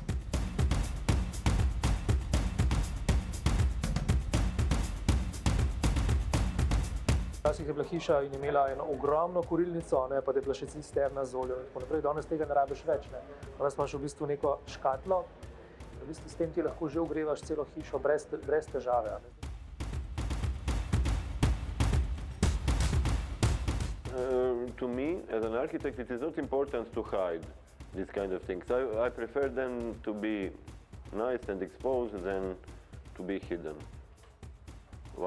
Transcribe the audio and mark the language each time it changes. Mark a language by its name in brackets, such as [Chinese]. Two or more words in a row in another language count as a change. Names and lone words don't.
[Slovenian] Včasih je bila hiša in imela eno ogromno kurilnico, pa da je bila še cisterna z oljem in tako naprej. Danes tega ne rabiš več. Danes imaš v bistvu neko škatlo, v bistvu s tem ti lahko že ogrevaš celo hišo brez težave. [English] To me, as an architect, it is not important to hide these kind of things. I prefer them to be nice and exposed than to be hidden.